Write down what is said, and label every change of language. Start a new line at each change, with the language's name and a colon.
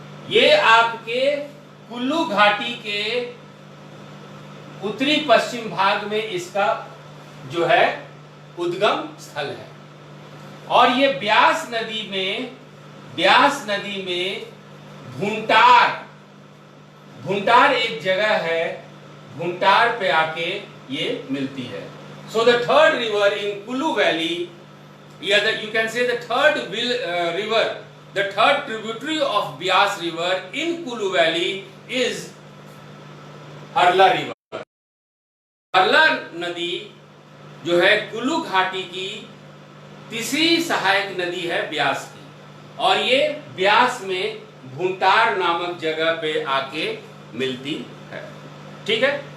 Hindi: ये आपके कुल्लू घाटी के उत्तरी पश्चिम भाग में इसका जो है उद्गम स्थल है। और ये ब्यास नदी में, ब्यास नदी में भूंटार, भूंटार एक जगह है, भूंटार पे आके ये मिलती है।
English: So the third river in Kullu valley, yeah, you can say the third river, the third tributary of Byas river in Kulu Valley is Harla river.
Hindi: हरला नदी जो है कुल्लू घाटी की तीसरी सहायक नदी है ब्यास की, और ये ब्यास में भूंटार नामक जगह पे आके मिलती है। ठीक है।